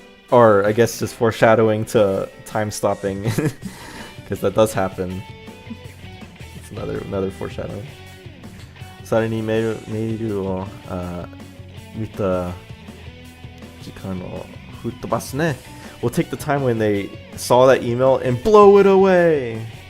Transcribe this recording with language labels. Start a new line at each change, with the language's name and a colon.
English: Or I guess just foreshadowing to time stopping, because that does happen. It's another foreshadowing.
Japanese: さらにメールを見た時間を吹っ飛ばすね。
English: We'll take the time when they saw that email and blow it away.